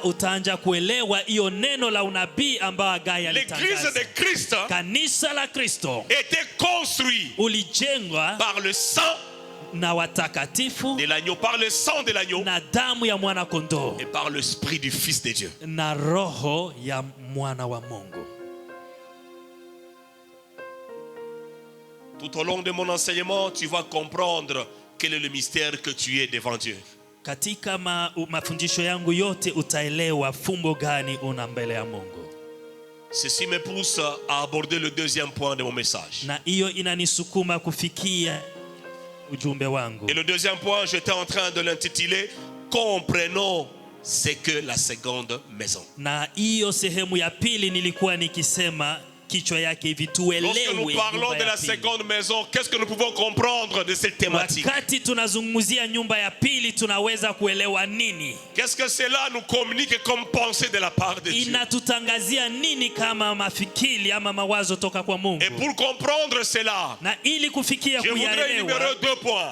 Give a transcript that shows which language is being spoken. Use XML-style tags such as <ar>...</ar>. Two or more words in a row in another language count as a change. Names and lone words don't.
<fr>L'église de Christ était construite par le sang de l'agneau, par le sang de l'agneau et par l'esprit du Fils de Dieu. Tout au long de mon enseignement, tu vas comprendre quel est le mystère que tu es devant Dieu.</fr> <sw>Katika mafundisho yangu yote utaelewa fumbo gani una mbele ya Mungu.</sw> <fr>Ceci me pousse à aborder le deuxième point de mon message.</fr> <sw>Na hiyo inanisukuma kufikia ujumbe wangu.</sw> <fr>Et le deuxième point, j'étais en train de l'intituler Comprenons ce que la seconde maison.</fr> <sw>Na hiyo sehemu ya pili nilikuwa nikisema</sw> <fr>lorsque nous parlons de la seconde maison, qu'est-ce que nous pouvons comprendre de cette thématique? Qu'est-ce que cela nous communique comme pensée de la part de Dieu? Et pour comprendre cela, je voudrais énumérer 2 points.</fr>